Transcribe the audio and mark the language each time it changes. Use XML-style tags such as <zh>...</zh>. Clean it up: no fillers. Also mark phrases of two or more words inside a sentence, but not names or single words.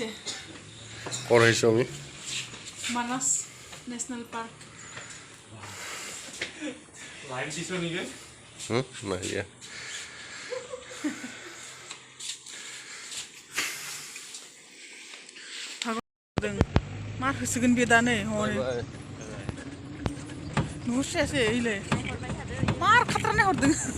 <as>ক'ৰ আহিছোঁ আমি মানস নেশ্যনেল পাৰ্ক নাই দিয়া</as> <brx>मार होसोगोन बे दा नै हनै नुहुरस्रायासै ओइलाय मार खाथ्रानाय हरदों</brx>